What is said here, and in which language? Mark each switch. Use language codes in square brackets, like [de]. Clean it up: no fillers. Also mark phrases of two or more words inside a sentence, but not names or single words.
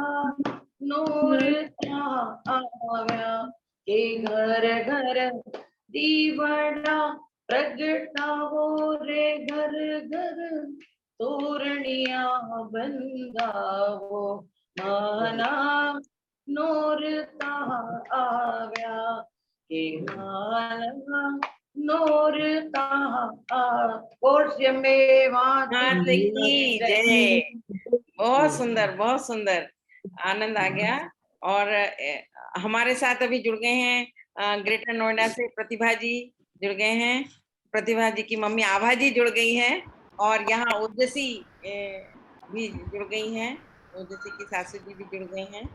[gu] નોરતા આવ્યા કે ઘર ઘર દીવડા પ્રગટાવો, રે ઘર ઘર તોરણિયા બંધાવો, માના નોરતા આવ્યા કે માના નોરતા બોલ શ્રી અમ્બે માત [hi] की जय। बहुत सुंदर, बहुत सुंदर, आनंद आ गया। और हमारे साथ अभी जुड़ गए हैं ग्रेटर नोएडा से प्रतिभा जी जुड़ गए हैं, प्रतिभा जी की मम्मी आभा जी जुड़ गई हैं, और यहाँ ओजस्वी भी जुड़ गई हैं, ओजस्वी की सासू जी भी जुड़ गई हैं।